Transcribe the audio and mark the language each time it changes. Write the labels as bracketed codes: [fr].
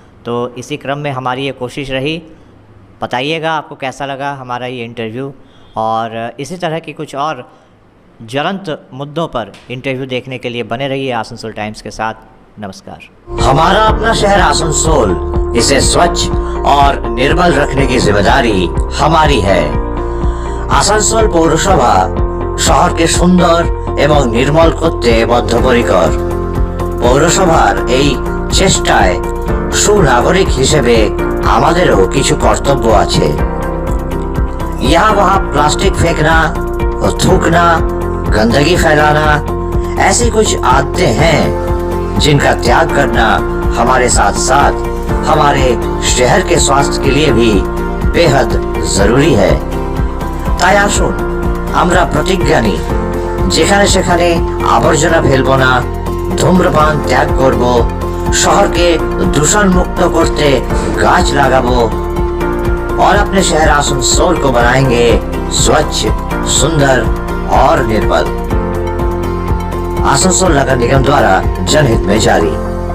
[hi] तो इसी क्रम में हमारी ये कोशिश रही। बताइएगा आपको कैसा लगा हमारा ये इंटरव्यू, और इसी तरह की कुछ और ज्वलंत मुद्दों पर इंटरव्यू देखने के लिए बने रहिए आसनसोल टाइम्स के साथ। नमस्कार। हमारा अपना शहर आसनसोल, इसे स्वच्छ और निर्मल रखने की जिम्मेदारी हमारी है। [bn] आसनसोल पौरसभा শহরকে সুন্দর এবং নির্মল করতে বদ্ধপরিকর। পৌরসভার এই চেষ্টায় সুনাগরিক হিসেবে আমাদেরও কিছু কর্তব্য আছে। [hi] यहाँ वहाँ प्लास्टिक फेंकना और थूकना, गंदगी फैलाना, ऐसी कुछ आदतें हैं जिनका त्याग करना हमारे साथ साथ हमारे शहर के स्वास्थ्य के लिए भी बेहद जरूरी है। [bn] তাই আসুন আমরা প্রতিজ্ঞা নিই, যেখানে সেখানে আবর্জনা ফেলবো না, ধূম্রপান ত্যাগ করব, শহরকে দূষণ মুक्त করতে গাছ লাগাবো [hi] और अपने शहर आसनसोल को बनाएंगे स्वच्छ, सुंदर और निर्मल। आसनसोल नगर निगम द्वारा जनहित में जारी।